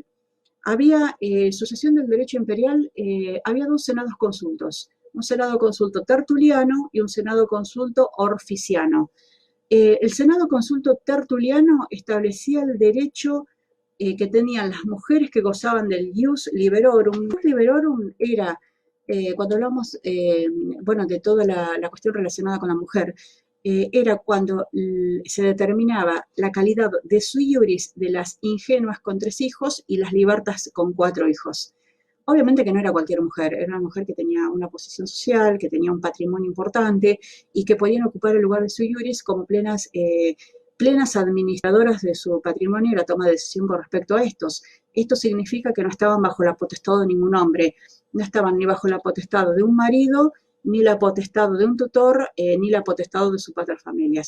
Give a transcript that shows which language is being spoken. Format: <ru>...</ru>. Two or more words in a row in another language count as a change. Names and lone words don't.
<es>Había sucesión del derecho imperial, había 2 senados consultos, un senado consulto tertuliano y un senado consulto orficiano. El senado consulto tertuliano establecía el derecho que tenían las mujeres que gozaban del</es> <la>ius liberorum.</la> <es>El</es> <la>ius liberorum</la> <es>era, cuando hablamos de toda la cuestión relacionada con la mujer, era cuando se determinaba la calidad de</es> <la>sui iuris</la> <es>de las ingenuas con 3 hijos y las libertas con 4 hijos. Obviamente que no era cualquier mujer, era una mujer que tenía una posición social, que tenía un patrimonio importante y que podían ocupar el lugar de</es> <la>sui iuris</la> <es>como plenas administradoras de su patrimonio y la toma de decisión con respecto a estos. Esto significa que no estaban bajo la potestad de ningún hombre, no estaban ni bajo la potestad de un marido, ni la potestad de un tutor, ni la potestad de sus paterfamilias.</es>